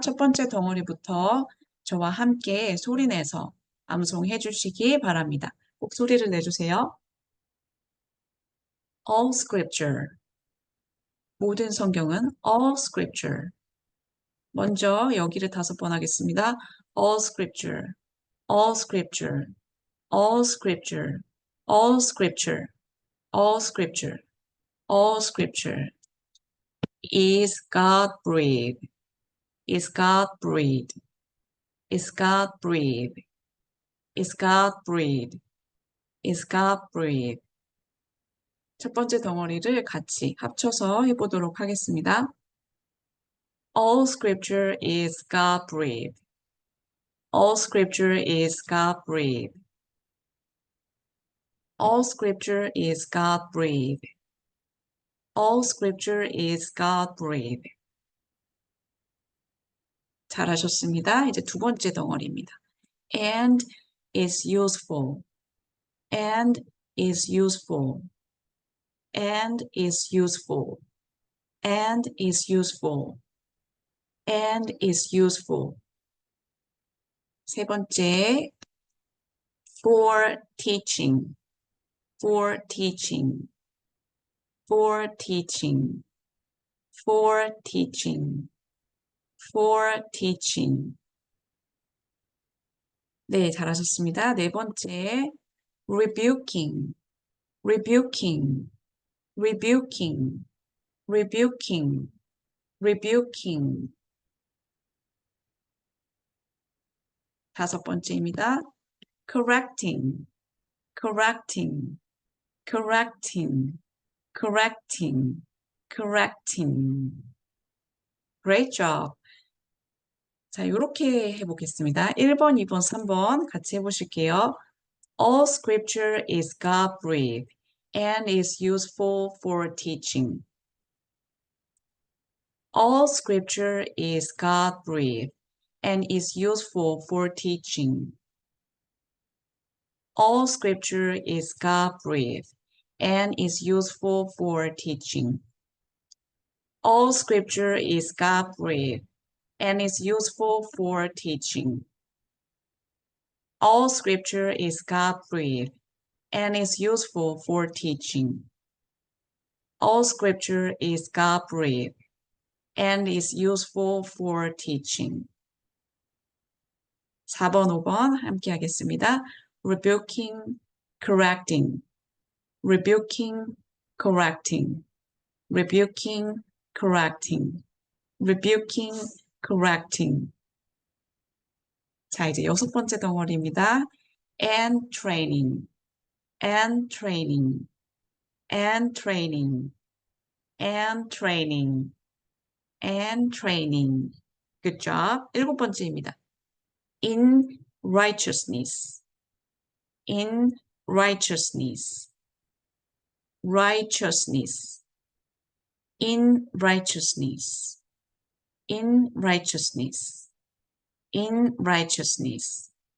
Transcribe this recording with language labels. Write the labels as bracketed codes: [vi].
[ko] 첫 번째 덩어리부터 저와 함께 소리내서 암송해 주시기 바랍니다. 꼭 소리를 내주세요. [en] All scripture. [ko] 모든 성경은 [en] all scripture. [ko] 먼저 여기를 5번 하겠습니다. [en] All scripture, all scripture, all scripture, all scripture, all scripture, all scripture is God breathed, is God breathed, is God breathed, is God breathed, is God breathed. [ko] 첫 번째 덩어리를 같이 합쳐서 해보도록 하겠습니다. [en] All scripture is God breathed. All scripture is God breathed. All scripture is God breathed. All scripture is God breathed. [ko] 잘하셨습니다. 이제 두 번째 덩어리입니다. [en] And is useful. And is useful. And is useful. And is useful. And is useful. [ko] 세 번째, [en] for teaching, for teaching, for teaching, for teaching, for teaching. [ko] 네, 잘하셨습니다. 네 번째, [en] rebuking, rebuking, rebuking, rebuking, rebuking. [ko] 다섯 번째입니다. [en] correcting, correcting, correcting, correcting, correcting. Great job. [ko] 자, 이렇게 해보겠습니다. 1번, 2번, 3번 같이 해보실게요. [en] All scripture is God-breathed and is useful for teaching. All scripture is God-breathed and is useful for teaching. All scripture is God-breathed and is useful for teaching. All scripture is God-breathed and is useful for teaching. All scripture is God-breathed and is useful for teaching. All scripture is God-breathed and is useful for teaching. [ko] 4번, 5번 함께 하겠습니다. [en] rebuking, correcting, rebuking, correcting, rebuking, correcting, rebuking, correcting. [ko] 자, 이제 여섯 번째 덩어리입니다. [en] and training, and training, and training, and training, and training. Good job. [ko] 일곱 번째입니다. [en] in righteousness, in righteousness, righteousness, in righteousness, in righteousness, in righteousness.